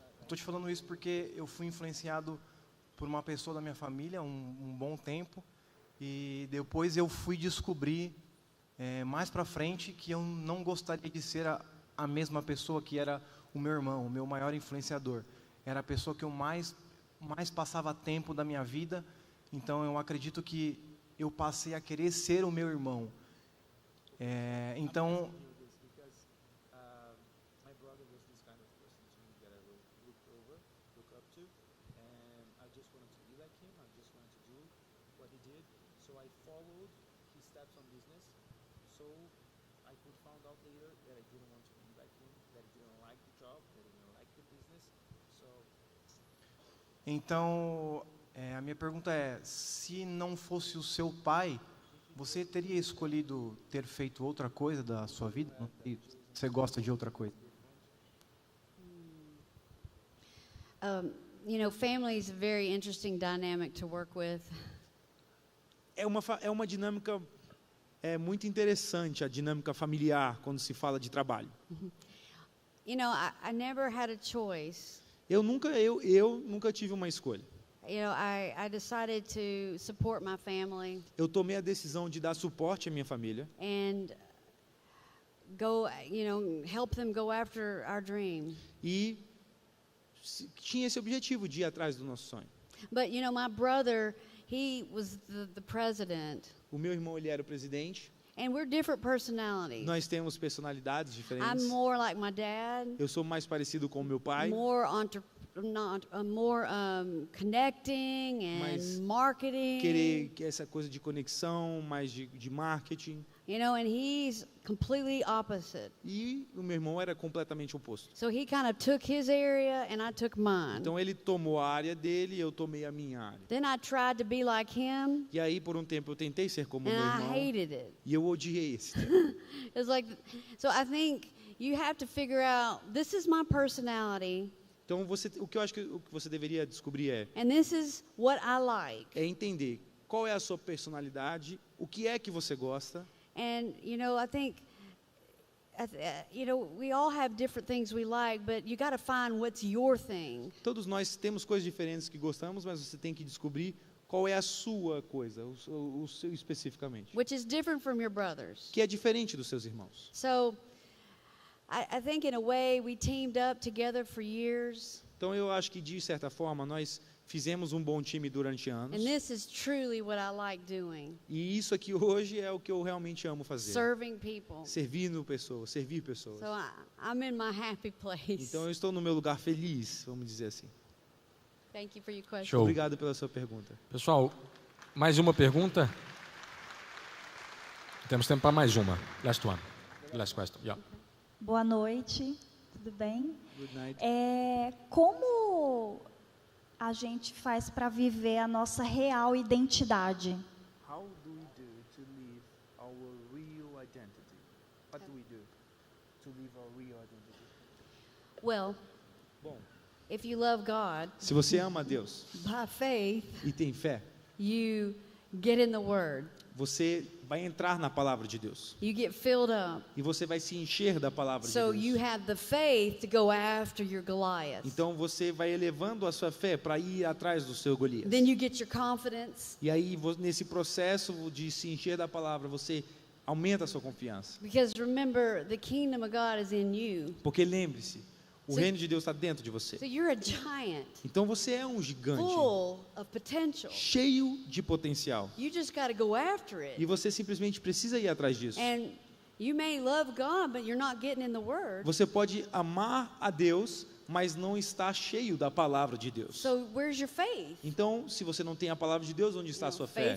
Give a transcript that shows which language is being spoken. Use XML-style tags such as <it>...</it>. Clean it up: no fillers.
<pt>Estou te falando isso porque eu fui influenciado por uma pessoa da minha família um bom tempo, e depois eu fui descobrir mais para frente que eu não gostaria de ser a mesma pessoa que era o meu irmão, o meu maior influenciador. Era a pessoa que eu mais passava tempo da minha vida, então eu acredito que eu passei a querer ser o meu irmão. Então...</pt> <en>My brother was this kind of person to me that I look up to, and I just wanted to be like him. I just wanted to do what he did, so I followed his steps on business. So I could find out later that I didn't want to be like him, that I didn't like the job, that I didn't like the business.</en> <pt>Então, a minha pergunta é, se não fosse o seu pai, você teria escolhido ter feito outra coisa da sua vida? E você gosta de outra coisa?</pt> <en>Family is a very interesting dynamic to work with.</en> <pt>É uma dinâmica muito interessante, a dinâmica familiar, quando se fala de trabalho.</pt> <en>I never had a choice.</en> <pt>Eu nunca tive uma escolha.</pt> <en>I decided to support my family</en> <pt>Eu tomei a decisão de dar suporte à minha família</pt> <en>and go, help them go after our dream.</en> <pt>e tinha esse objetivo de ir atrás do nosso sonho.</pt> <en>But my brother, he was the president,</en> <pt>O meu irmão, ele era o presidente.</pt> <en>and we're different personalities.</en> <pt>Nós temos personalidades diferentes.</pt> <en>I'm more like my dad,</en> <pt>Eu sou mais parecido com o meu pai,</pt> <en>more connecting and</en> <pt>Mais</pt> <en>marketing.</en> <pt>querer essa coisa de conexão, mais de marketing.</pt> <en>And he's completely opposite.</en> <pt>E o meu irmão era completamente oposto.</pt> <en>So he kind of took his area and I took mine.</en> <pt>Então ele tomou a área dele e eu tomei a minha área.</pt> <en>Then I tried to be like him</en> <pt>E aí por um tempo eu tentei ser como o</pt> <en>and</en> <pt>meu</pt> <en>I</en> <pt>irmão</pt> <en>hated it.</en> <pt>e eu odiei esse.</pt> <en>It's like, so I think you have to figure out, this is my personality</en> <pt>Então o que eu acho que o que você deveria descobrir</pt> <en>and this is what I like.</en> <pt>é entender qual é a sua personalidade, o que é que você gosta.</pt> <en>And, I think, we all have different things we like, but you got to find what's your thing.</en> <pt>Todos nós temos coisas diferentes que gostamos, mas você tem que descobrir qual é a sua coisa, o seu especificamente,</pt> <en>Which is different from your brother's.</en> <pt>que é diferente dos seus irmãos.</pt> <en>So, I think in a way we teamed up together for years.</en> <pt>Então eu acho que de certa forma nós Fizemos um bom time durante anos.</pt> <en>And this is truly what I like doing.</en> <pt>E isso aqui hoje é o que eu realmente amo fazer.</pt> <en>Serving people.</en> <pt>Servindo pessoas, servir pessoas.</pt> <en>So I'm in my happy place.</en> <pt>Então eu estou no meu lugar feliz, vamos dizer assim.</pt> <en>Thank you for your question.</en> <pt>Show. Obrigado pela sua pergunta. Pessoal, mais uma pergunta? Temos tempo para mais uma.</pt> <en>Last one. Last question. Yeah.</en> <pt>Boa noite, tudo bem?</pt> <en>Good night.</en> <pt>Como a gente faz para viver a nossa real identidade?</pt> <en>How do we do to live our real identity? What do we do to live our real identity? Well,</en> <pt>Bom,</pt> <en>if you love God</en> <pt>se você ama a Deus</pt> <en>by faith,</en> <pt>e tem fé,</pt> <en>you get in the Word.</en> <pt>você vai entrar na palavra de Deus.</pt> <en>You get filled up.</en> <pt>E você vai se encher da palavra</pt> <en>So</en> <pt>de</pt> <en>you</en> <pt>Deus.</pt> <en>have the faith to go after your Goliath.</en> <pt>Então você vai elevando a sua fé para ir atrás do seu Golias.</pt> <en>Then you get your confidence</en> <pt>E aí, nesse processo de se encher da palavra, você aumenta a sua confiança.</pt> <en>because remember the kingdom of God is in you.</en> <pt>Porque lembre-se, o</pt> <en>So-</en> <pt>reino de Deus está dentro de você.</pt> <en>So you're a giant</en> <pt>Então você é um gigante,</pt> <en>full of potential.</en> <pt>cheio de potencial.</pt> <en>You just got to go after</en> <pt>E</pt> <en>it.</en> <pt>você simplesmente precisa ir atrás disso.</pt> <en>And you may love God, but you're not getting in the Word.</en> <pt>Você pode amar a Deus, mas não está cheio da palavra de Deus.</pt> <en>So where's your faith?</en> <pt>Então, se você não tem a palavra de Deus, onde está a sua fé?</pt>